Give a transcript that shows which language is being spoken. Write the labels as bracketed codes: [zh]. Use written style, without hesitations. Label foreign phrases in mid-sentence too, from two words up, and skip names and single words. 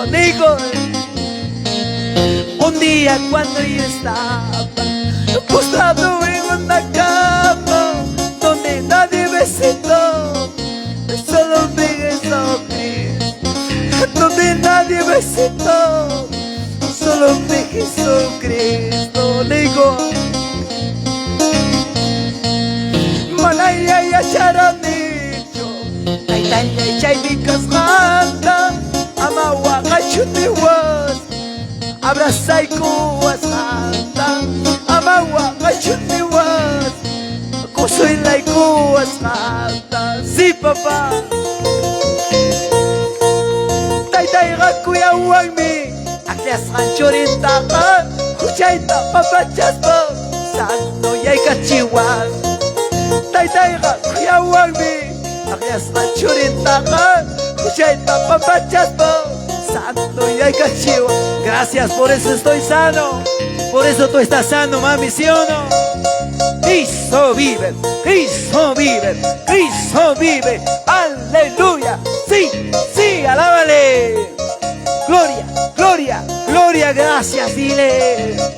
[es] Digo, un día cuando yo estaba postrado en una cama donde nadie me citó, solo me Jesucristo, donde nadie me citó, solo me Jesucristo. Digo, [qu] manayaya cacharamicho taytay chaymi kasqanta ama waqachutiwas abrazaykuwas qanta ama waqachutiwas kusuylaykuwas qanta [es] sí papá [qu] taytayqa kuyawanmi aklasqan churintaqa huchayta papachaspa santo yaykachiwan taytayqa kuyawanmi aklasqan churintaqa huchayta papachaspa santo yaykachiwan. [es] Gracias, por eso estoy sano, por eso tú estás sano, mami, ¿sí o no? Cristo vive, Cristo vive, Cristo vive, aleluya, sí, sí, alábale, gloria, gloria, gloria, gracias, dile.